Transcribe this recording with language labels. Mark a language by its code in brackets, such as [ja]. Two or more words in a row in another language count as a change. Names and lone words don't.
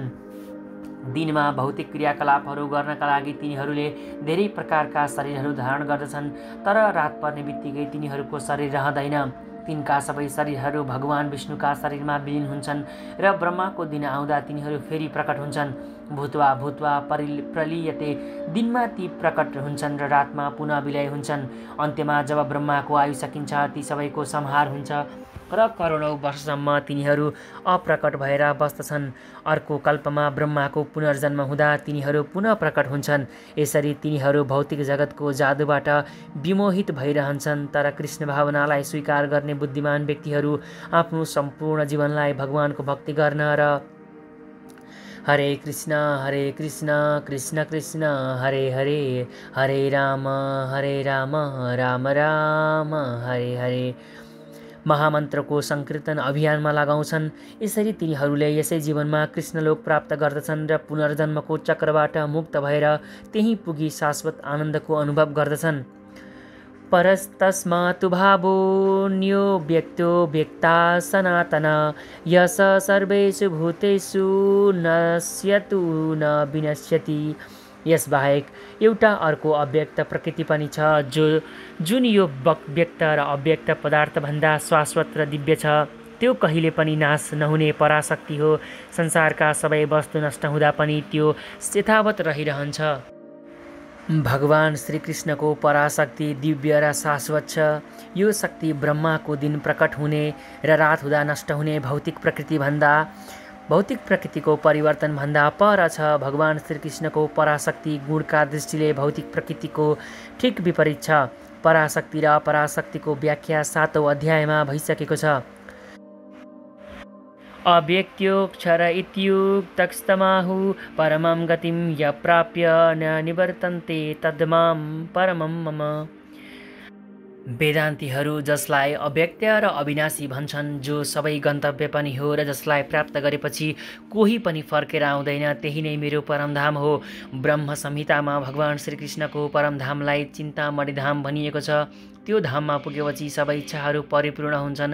[ne] दिनमा भौतिक क्रियाकलापहरू गर्नका लागि तिनीहरूले धेरै प्रकारका शरीरहरू धारण गर्दछन्, तर रात पर्ने बित्तिकै तिनीहरूको शरीर रहँदैन। तिनका सबै शरीरहरू भगवान विष्णुका शरीरमा विलिन हुन्छन् र ब्रह्माको दिन आउँदा तिनीहरू फेरि प्रकट हुन्छन्। [sa] भूत्वा भूत्वा प्रलीयते। [ne] दिनमा ती प्रकट हुन्छन् र रातमा पुनः विलय हुन्छन्। अन्त्यमा जब ब्रह्माको आयु सकिन्छ, ती सबैको संहार हुन्छ र करोडौँ वर्षसम्म तिनीहरू अप्रकट भएर बस्दछन्। अर्को कल्पमा ब्रह्माको पुनर्जन्म हुँदा तिनीहरू पुनः प्रकट हुन्छन्। यसरी तिनीहरू भौतिक जगतको जादुबाट विमोहित भइरहन्छन्। तर कृष्ण भावनालाई स्वीकार गर्ने बुद्धिमान व्यक्तिहरू आफ्नो सम्पूर्ण जीवनलाई भगवानको भक्ति गर्न र हरे कृष्ण कृष्ण कृष्ण हरे हरे हरे राम राम राम हरे हरे महामन्त्रको सङ्कीर्तन अभियानमा लगाउँछन्। यसरी तिनीहरूले यसै जीवनमा कृष्णलोक प्राप्त गर्दछन् र पुनर्जन्मको चक्रबाट मुक्त भएर त्यहीँ पुगी शाश्वत आनन्दको अनुभव गर्दछन्। [sa] परस्तस्मात् भावोऽन्यो व्यक्तो व्यक्ता सनातन यस सर्वेषु भूतेषु नश्यतु न विनश्यति। [ne] यसबाहेक एउटा अर्को अव्यक्त प्रकृति पनि छ, जुन यो व्यक्त र अव्यक्त पदार्थभन्दा शाश्वत र दिव्य छ। त्यो कहिले पनि नाश नहुने पराशक्ति हो। संसारका सबै वस्तु नष्ट हुँदा पनि त्यो यथावत रहिरहन्छ। भगवान श्रीकृष्णको पराशक्ति दिव्य र शाश्वत छ। यो शक्ति ब्रह्माको दिन प्रकट हुने र रात हुँदा नष्ट हुने भौतिक प्रकृतिको परिवर्तनभन्दा पर छ। भगवान श्रीकृष्णको पराशक्ति गुणका दृष्टिले भौतिक प्रकृतिको ठिक विपरीत छ। पराशक्ति र अपराशक्तिको व्याख्या 7औं अध्यायमा भइसकेको छ। [sa] अव्यक्त्योऽक्षर इत्युक्तस्तमाहु परमं गतिं य प्राप्य न निवर्तन्ते तद्मां परमं मम। [ne] वेदान्तीहरू जसलाई अव्यक्त र अविनाशी भन्छन्, जो सबै गन्तव्य पनि हो र जसलाई प्राप्त गरेपछि कोही पनि फर्केर आउँदैन, त्यही नै मेरो परमधाम हो। ब्रह्म संहितामा भगवान श्रीकृष्णको परमधामलाई चिन्तामणि धाम भनिएको छ। त्यो धाममा पुगेपछि सबै इच्छाहरू परिपूर्ण हुन्छन्।